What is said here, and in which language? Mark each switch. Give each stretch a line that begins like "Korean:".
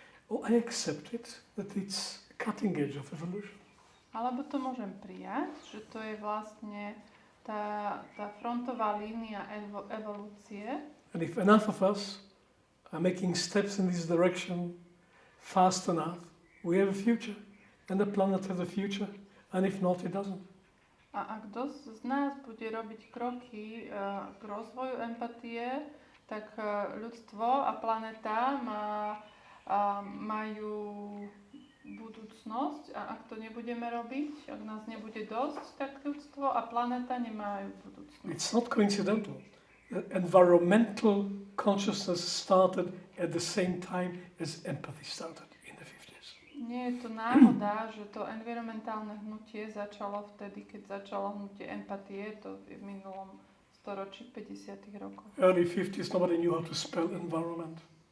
English: Oh, I accept it, that it's cutting edge of evolution.
Slovak: Alebo to môžem prijať, že to je vlastne tá frontová línia evolúcie.
English: And if enough of us are making steps in this direction fast enough, we have a future. And the planet has a future. And if not, it doesn't.
Slovak: A ak dosť z nás bude robiť kroky k rozvoju empatie, tak ľudstvo a planéta majú budúcnosť, a ak to nebudeme robiť, ak nás nebude dosť, tak ľudstvo a planéta nemajú budúcnosť.
English: It's not coincidental. Environmental consciousness started at the same time as empathy started in the 50s.
Slovak: Nie je to náhoda, že to environmentálne hnutie začalo vtedy, keď začalo hnutie empatie, to v minulom storočí, 50. rokoch.
English: Early 50s, nobody knew how to spell environment.